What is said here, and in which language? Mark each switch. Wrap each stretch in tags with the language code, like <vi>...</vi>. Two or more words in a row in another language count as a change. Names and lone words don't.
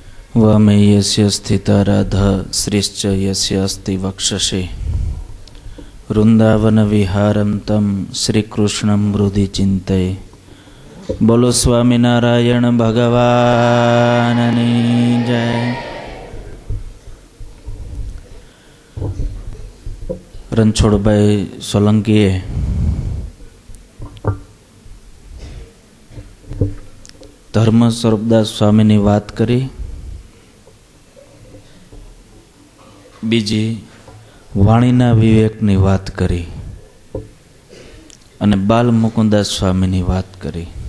<sa>वामे यस्य स्थिता राधा श्रीश्च यस्य अस्ति वक्षसि वृंदावन विहारं तं श्रीकृष्णं हृदि चिंतये।</sa> <gu>બોલો સ્વામીનારાયણ ભગવાનની જય। રણછોડભાઈ સોલંકીએ ધર્મ સ્વરૂપદાસ સ્વામીની વાત કરી, બીજી વાણીના વિવેકની વાત કરી અને બાલ મુકુદાસ સ્વામીની વાત કરી.</gu>